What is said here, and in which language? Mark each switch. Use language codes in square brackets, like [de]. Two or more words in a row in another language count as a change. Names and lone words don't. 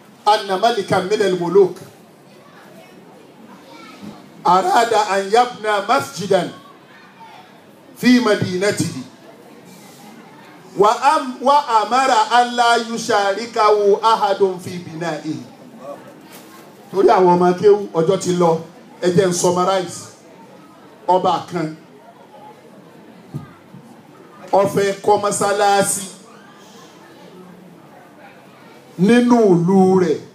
[ar] أن ملكا من الملوك أراد أن يبنى مسجدا في مدينته وأمر أن لا يشاركه أحد في بنائه. [yo] torí àwọn ọmọ akéwù ọjọ́ ti lọ ẹ jẹ́ n summarize. Ọba kan ó fẹ́ kọ́ mọ́sálásí nínú ìlú rẹ̀.